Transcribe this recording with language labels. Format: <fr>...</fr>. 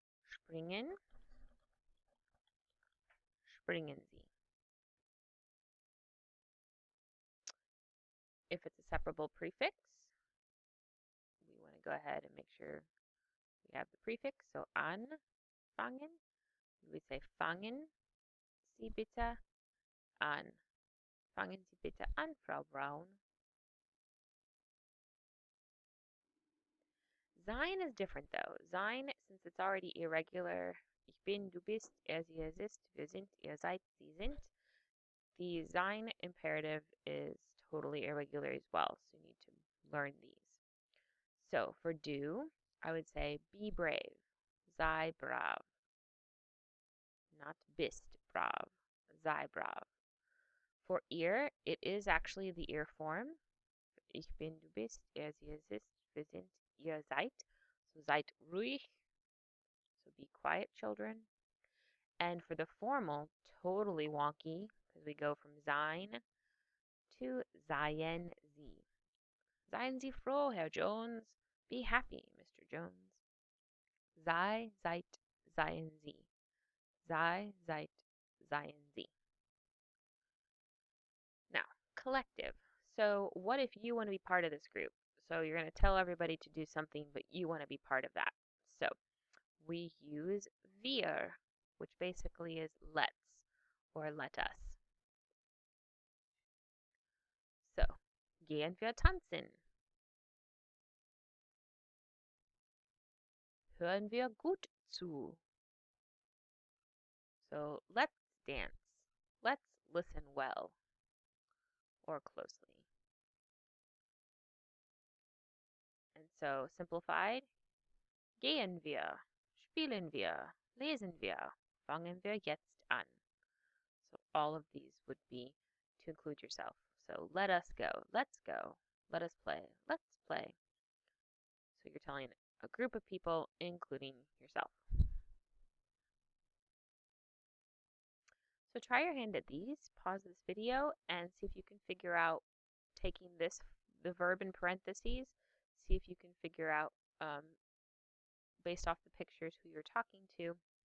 <de>Springen, springen Sie.</de> <en>If it's a separable prefix, we want to go ahead and make sure we have the prefix.</en> <de>So anfangen,</de> <en>we say</en> <de>fangen Sie bitte an. Fangen Sie bitte an, Frau Braun.</de> <en>Sein is different though.</en> <de>Sein,</de> <en>since it's already irregular,</en> <de>ich bin, du bist, er, sie, es ist, wir sind, ihr seid, sie sind.</de> <en>The sein imperative is totally irregular as well, so you need to learn these. So for do, I would say be brave,</en> <de>sei brav,</de> <en>not</en> <de>bist brav,</de> <en>sei brav. For ear, it is actually the ear form.</en> <de>Ich bin, du bist, er, sie, es ist, wir sind, ihr seid.</de> <en>So</en> <de>seid ruhig,</de> <en>so be quiet, children. And for the formal, totally wonky, because we go from sein to</en> <de>seien Sie. Seien Sie froh, Herr Jones.</de> <en>Be happy, Mr. Jones.</en> <de>Sei, seid, seien Sie. Sei, seid, seien Sie.</de> <en>Now, collective. So what if you want to be part of this group? So you're going to tell everybody to do something, but you want to be part of that. So we use wir, which basically is let's or let us.</en> <de>So, gehen wir tanzen. Hören wir gut zu.</de> <en>So, let's dance. Let's listen well or closely. And so, simplified,</en> <de>gehen wir, spielen wir, lesen wir, fangen wir jetzt an.</de> <en>So, all of these would be to include yourself. So, let us go, let's go, let us play, let's play. So, you're telling a group of people, including yourself. So try your hand at these, pause this video, and see if you can figure out taking the verb in parentheses, see if you can figure out, based off the pictures, who you're talking to.</en>